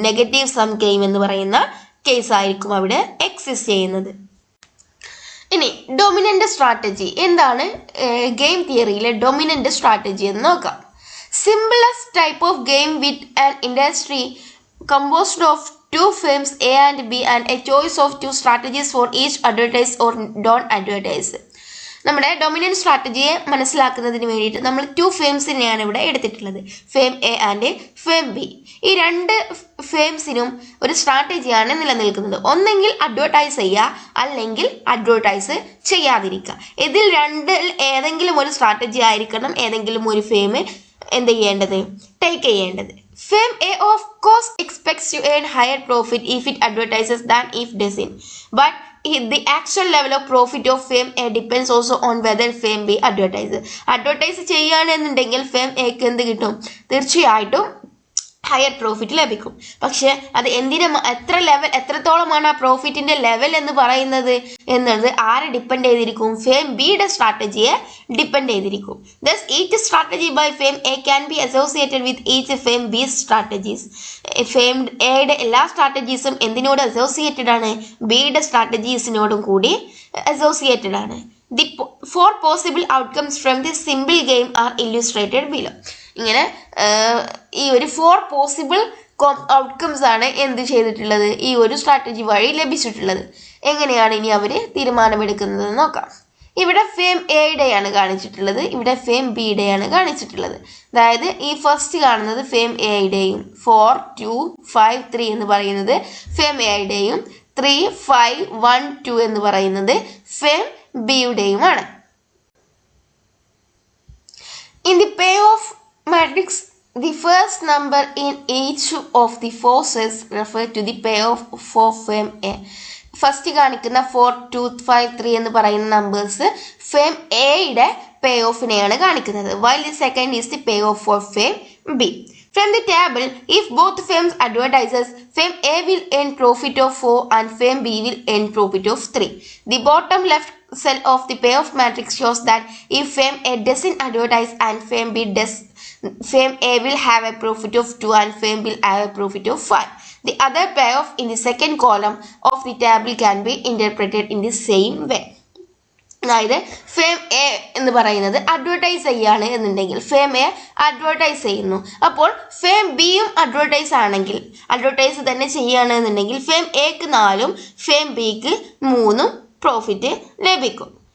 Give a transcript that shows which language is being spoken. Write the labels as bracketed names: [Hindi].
[Malayalam] Negative some game എന്ന് പറയുന്ന കേസായിരിക്കും അവിടെ എക്സിസ്റ്റ് ചെയ്യുന്നത്. ഇനി ഡൊമിനന്റ് സ്ട്രാറ്റജി എന്താണ്? ഗെയിം തിയറിയിലെ ഡൊമിനന്റ് സ്ട്രാറ്റജി എന്ന് നോക്കാം. [English] Simplest type of game with an industry composed of two firms A and B and a choice of two strategies for each advertise or don't advertise. [Malayalam] നമ്മുടെ dominant സ്ട്രാറ്റജിയെ മനസ്സിലാക്കുന്നതിന് വേണ്ടിയിട്ട് നമ്മൾ to ഫേംസിനെയാണ് ഇവിടെ എടുത്തിട്ടുള്ളത്, firm A and firm B. ഈ രണ്ട് ഫേംസിനും ഒരു സ്ട്രാറ്റജിയാണ് നിലനിൽക്കുന്നത്. ഒന്നെങ്കിൽ അഡ്വർടൈസ് ചെയ്യുക, അല്ലെങ്കിൽ അഡ്വർടൈസ് ചെയ്യാതിരിക്കുക. ഇതിൽ രണ്ടിൽ ഏതെങ്കിലും ഒരു സ്ട്രാറ്റജി ആയിരിക്കണം ഏതെങ്കിലും ഒരു ഫേം എന്ത് ചെയ്യേണ്ടത്? ടേക്ക് ചെയ്യേണ്ടത്. [English] Firm A of course expects to earn higher profit if it advertises than if doesn't. But the actual level of profit of Firm A depends also on whether Firm B advertises. [Malayalam] Advertise ചെയ്യുകയാണെന്നുണ്ടെങ്കിൽ Firm Aക്ക് എന്ത് കിട്ടും? തീർച്ചയായിട്ടും higher profit ലഭിക്കും. പക്ഷെ അത് എത്രത്തോളമാണ് ആ പ്രോഫിറ്റിന്റെ level എന്ന് പറയുന്നത് എന്നത് ആരെ ഡിപ്പെൻഡ് ചെയ്തിരിക്കും? ഫേം ബിയുടെ സ്ട്രാറ്റജിയെ ഡിപ്പെൻഡ് ചെയ്തിരിക്കും. [English] Thus each strategy by Firm A can be associated with each Firm B's strategies. [Malayalam] Firm എയുടെ എല്ലാ സ്ട്രാറ്റജീസും എന്തിനോട് അസോസിയേറ്റഡ് ആണ്? ബിയുടെ സ്ട്രാറ്റജീസിനോടും കൂടി അസോസിയേറ്റഡ് ആണ്. [English] The four possible outcomes from this simple game are illustrated below. [Malayalam] ഇങ്ങനെ ഈ ഒരു 4 പോസിബിൾ ഔട്ട്കംസ് ആണ് എന്ത് ചെയ്തിട്ടുള്ളത്? ഈ ഒരു സ്ട്രാറ്റജി വഴി ലഭിച്ചിട്ടുള്ളത്. എങ്ങനെയാണ് ഇനി അവർ തീരുമാനമെടുക്കുന്നത് നോക്കാം. ഇവിടെ ഫേം എയുടെയാണ് കാണിച്ചിട്ടുള്ളത്, ഇവിടെ ഫേം ബിയുടെയാണ് കാണിച്ചിട്ടുള്ളത്. അതായത് ഈ ഫസ്റ്റ് കാണുന്നത് ഫേം എയുടെയും 4, 2, 5, 3 എന്ന് പറയുന്നത് ഫേം എയുടെയും 3, 5, 1, 2 എന്ന് പറയുന്നത് firm ബിയുടെയുമാണ്. [English] In the payoff matrix, the first number in each of the four cells refer to the payoff for firm A. [Malayalam] First കാണിക്കുന്ന 4, 2, 5, 3 എന്ന് പറയുന്ന നമ്പേഴ്സ് ഫേം എയുടെ പേ ഓഫിനെയാണ് കാണിക്കുന്നത്. [English] While the second is the payoff for firm B. From the table, if both firms advertises, firm A will earn profit of 4 and firm B will earn profit of 3. The bottom left cell of the payoff matrix shows that if firm A doesn't advertise and firm B does, firm A will have a profit of 2 and firm B will have a profit of 5. The other payoff in the second column of the table can be interpreted in the same way. [Malayalam] അതായത് firm A എന്ന് പറയുന്നത് advertise ചെയ്യാണ് എന്നുണ്ടെങ്കിൽ firm A advertise ചെയ്യുന്നു. അപ്പോൾ firm ബിയും advertise തന്നെ ചെയ്യുകയാണെന്നുണ്ടെങ്കിൽ ഫേം എക്ക് 4ഉം ഫേം ബിക്ക് 3ഉം പ്രോഫിറ്റ് ലഭിക്കും.